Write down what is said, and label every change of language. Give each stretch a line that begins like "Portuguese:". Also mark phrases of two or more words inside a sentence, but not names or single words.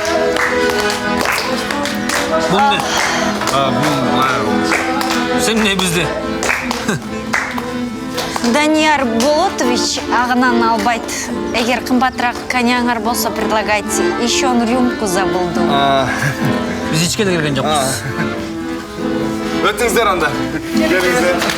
Kyrgyz: Бул не? Сен не бизде? Данияр Болотович ағынан албайт. Эгер кымбатыраак коньяңар болсо предлагайте.
Russian: Еще он рюмку забылды.
Kyrgyz: Биз ичке да келген жокпуз. Өтүңүздөр анда. Келиңиздер.